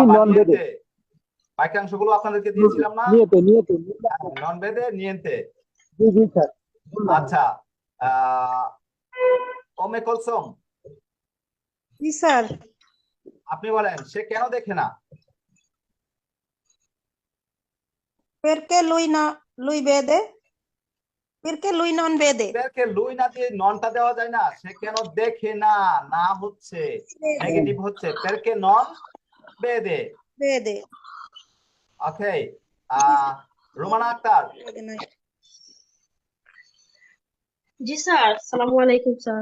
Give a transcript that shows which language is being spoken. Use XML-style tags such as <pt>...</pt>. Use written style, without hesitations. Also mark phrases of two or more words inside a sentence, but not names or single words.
<bn>না</bn> <it>non vede.</it> <bn>নিয়েন্তে বাক্যাংশগুলো আপনাদেরকে দিয়েছিলাম না</bn> <it>নিয়েতে non vede niente</it> <bn>জি জি স্যার আচ্ছা ওমে কলসম জি স্যার আপনি বলেন সে কেন দেখে না</bn> <it>perché lui vede perché lui non vede</it> <bn>এদেরকে লুই না দিয়ে ননটা দেওয়া যায় না সে কেন দেখে না না হচ্ছে নেগেটিভ হচ্ছে</bn> <it>perché non vede vede</it> <bn>ওকে রোমানা আক্তার জি স্যার</bn> <ar>السلام عليكم</ar> <bn>স্যার</bn>